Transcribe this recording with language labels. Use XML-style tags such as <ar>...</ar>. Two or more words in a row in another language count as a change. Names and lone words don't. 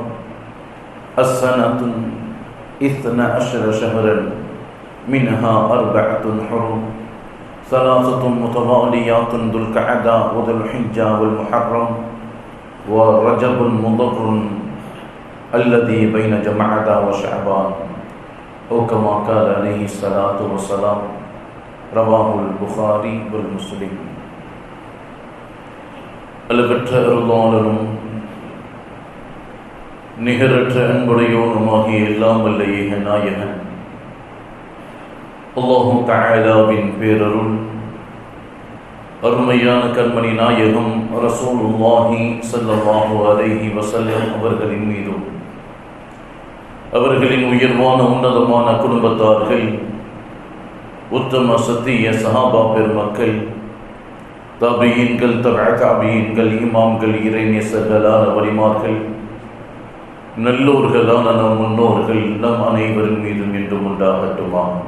<ar>السنة 12 شهرا منها 4 حرم 3 متواليات ذو القعدة وذو الحجة والمحرم ورجب مضر الذي بين جمعة وشعبان، أو كما قال عليه الصلاة والسلام. رواه البخاري والمسلم.</ar> <ta>அளவற்ற அருளாளனும் நிகரற்ற அன்புடையோனுமாகிய எல்லாம் வல்ல ஏக நாயகன் அல்லாஹு தஆலாவின் பேரருள் அருமையான கண்மணி நாயகம்</ta> <ar>رسول الله صلى الله عليه وسلم</ar> <ta>அவர்களின் மீதும் அவர்களின் உயர்வான உன்னதமான குடும்பத்தார்கள், உத்தம சத்திய சஹாபா பெருமக்கள், தாபியீன்கள், தாபியீன்கள், இமாம்கள், இறைநேசர்களான வலிமார்கள், நல்லோர்களான நம் முன்னோர்கள் நம் அனைவரின் மீதும் என்றும் உண்டாகட்டுமா.</ta>